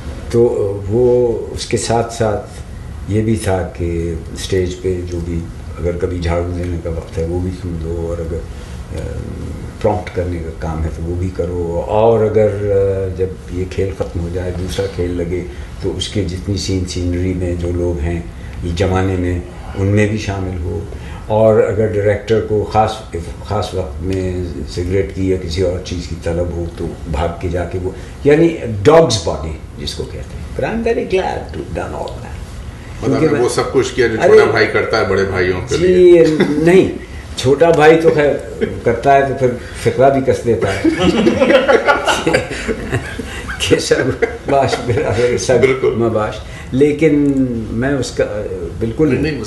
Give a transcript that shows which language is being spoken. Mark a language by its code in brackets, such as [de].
[ur] تو وہ اس کے ساتھ ساتھ یہ بھی تھا کہ اسٹیج پہ جو بھی اگر کبھی جھاڑو دینے کا وقت ہے وہ بھی سن دو, اور اگر پرومپٹ کرنے کا کام ہے تو وہ بھی کرو, اور اگر جب یہ کھیل ختم ہو جائے دوسرا کھیل لگے تو اس کے جتنی سینری میں جو لوگ ہیں یہ جمانے میں ان میں بھی شامل ہو. اور اگر ڈائریکٹر کو خاص وقت میں سگریٹ کی یا کسی اور چیز کی طلب ہو تو بھاگ کے جا کے وہ, یعنی ڈاگز باڈی جس کو کہتے ہیں. [en] But I'm very glad to have done all that. [ur] مطلب وہ سب کچھ کیا جو چھوٹا بھائی کرتا ہے بڑے بھائیوں کے لیے. جی نہیں, چھوٹا بھائی تو خیر کرتا ہے تو پھر فقرہ بھی کس دیتا ہے کہ سب باش سب مباش, لیکن میں اس کا بالکل